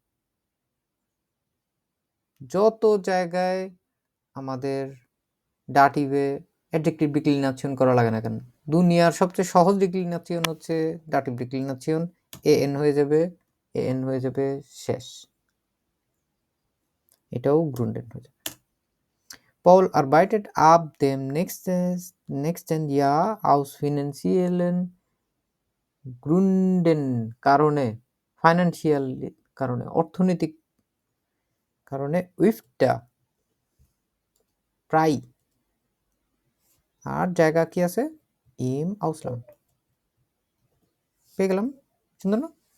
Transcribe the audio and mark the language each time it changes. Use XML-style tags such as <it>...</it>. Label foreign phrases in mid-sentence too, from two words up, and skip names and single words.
<bn>যত জায়গায় আমাদের ডাটিভে</bn> <en>adjective declination</en> <bn>করা লাগে না কেন, দুনিয়ার সবচেয়ে সহজ ডিক্লিনেশন হচ্ছে</bn> <en>dative declination,</en> <bn>এন হয়ে যাবে, এন হয়ে যাবে শেষ, এটাও গ্রুন্ডেন হয়ে যাবে।</bn> <de>Paul arbeitet ab dem nächsten Jahr aus finanziellen Gründen,</de> <bn>কারণে, ফাইন্যান্সিয়াল কারণে, অর্থনৈতিক কারণে, উইফটা প্রায়, আর জায়গা কি আছে,</bn> <de>im Ausland.</de> <bn>পেয়ে গেলাম, সুন্দর না?</bn>